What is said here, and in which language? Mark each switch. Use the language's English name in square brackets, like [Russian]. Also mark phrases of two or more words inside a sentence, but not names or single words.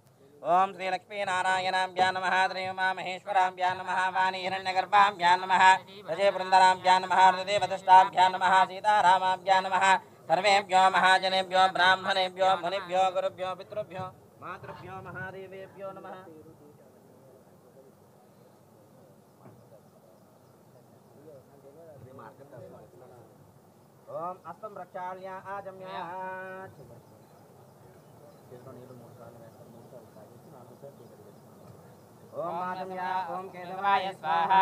[Sanskrit] ఓం శ్రీ లక్ష్మీ నారాయణాభ్యాం నమః. శ్రీ ఉమామహేశ్వరాభ్యాం నమః. వాణి హిరణ్యగర్భాభ్యాం నమః. సజయ బృందరాభ్యాం నమః. దేవదష్టాభ్యాం నమః. సీతారామాభ్యాం నమః. సర్వేభ్యో మహాజనేభ్యో బ్రాహ్మణేభ్యో మునిభ్యో గురుభ్యో పితృభ్యో మాతృభ్యో మహాదేవేభ్యో నమః. ओम अस्तम रक्षाल्या आजम्या ओम आजम्या ओम केशवाय स्वाहा